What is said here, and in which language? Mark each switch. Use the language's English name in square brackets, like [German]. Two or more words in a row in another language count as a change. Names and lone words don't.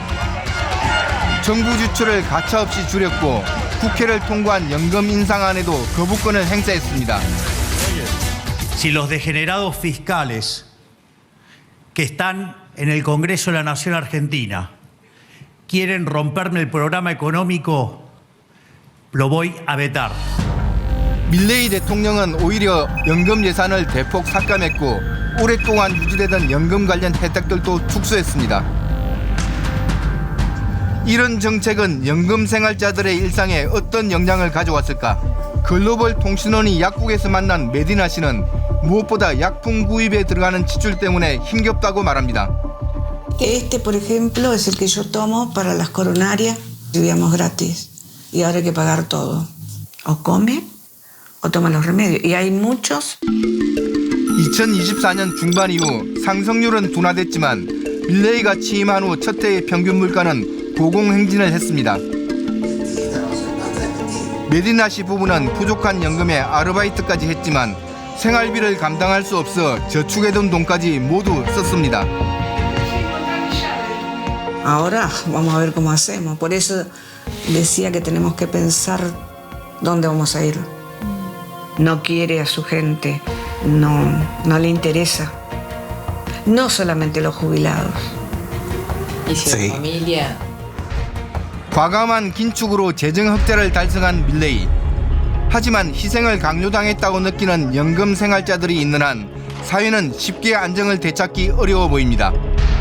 [Korean] 정부 지출을 가차없이 줄였고 국회를 통과한 연금 인상안에도 거부권을 행사했습니다. [Spanish] Si los degenerados fiscales que están en el Congreso de la Nación Argentina quieren romperme el programa económico, lo voy a vetar. [Korean] 밀레이 대통령은 오히려 연금 예산을 대폭 삭감했고 오랫동안 유지되던 연금 관련 혜택들도 축소했습니다. 이런 정책은 연금 생활자들의 일상에 어떤 영향을 가져왔을까? 글로벌 통신원이 약국에서 만난 메디나 씨는 무엇보다 약품 구입에 들어가는 지출 때문에 힘겹다고 말합니다. [Spanish] Este, por ejemplo, es el que yo tomo para las coronarias. Vivíamos gratis y ahora hay que pagar todo. O come o toma los remedios. Y hay muchos. [Korean] 2024년 중반 이후 상승률은 둔화됐지만 밀레이가 취임한 후 첫 해의 평균 물가는 고공행진을 했습니다. 메디나 씨 부부는 부족한 연금에 아르바이트까지 했지만 생활비를 감당할 수 없어 저축해둔 돈까지 모두 썼습니다. [Spanish] Ahora vamos a ver cómo hacemos. Por eso decía que tenemos que pensar dónde vamos a ir. No quiere a su gente, no le interesa. No solamente los jubilados. Y si la familia. [Korean] 과감한 긴축으로 재정 흑자를 달성한 밀레이. 하지만 희생을 강요당했다고 느끼는 연금 생활자들이 있는 한 사회는 쉽게 안정을 되찾기 어려워 보입니다.